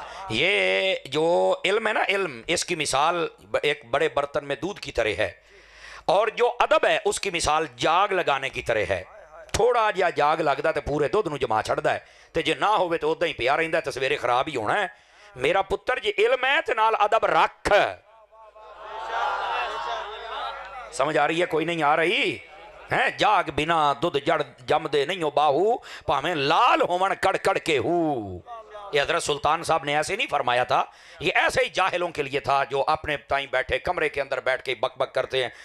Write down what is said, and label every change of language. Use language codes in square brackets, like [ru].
[ur] یہ جو علم ہے نا، علم اس کی مثال ایک بڑے برتن میں دودھ کی طرح ہے، اور جو ادب ہے اس کی مثال جاگ لگانے کی طرح ہے. [pa] تھوڑا جہا جاگ لگتا تو پورے دودھ نو جما چھڑدا ہے، تے جے نہ ہوئے تو ادھا ہی پیا رہندا ہے تے سویرے خراب ہی ہونا ہے. میرا پتر جی علم ہے تے نال ادب رکھ. [ur] سمجھ آ رہی ہے کوئی نہیں آ رہی ہے؟ [pa] جاگ بنا دودھ جڑ جم دے نہیں ہو باہو، پاویں لال ہون کڑ کڑ کے ہو. [ur] یہ حضرت سلطان صاحب نے ایسے نہیں فرمایا تھا، یہ ایسے ہی جاہلوں کے لیے تھا جو اپنے تائیں بیٹھے کمرے کے اندر بیٹھ کے بک بک کرتے ہیں.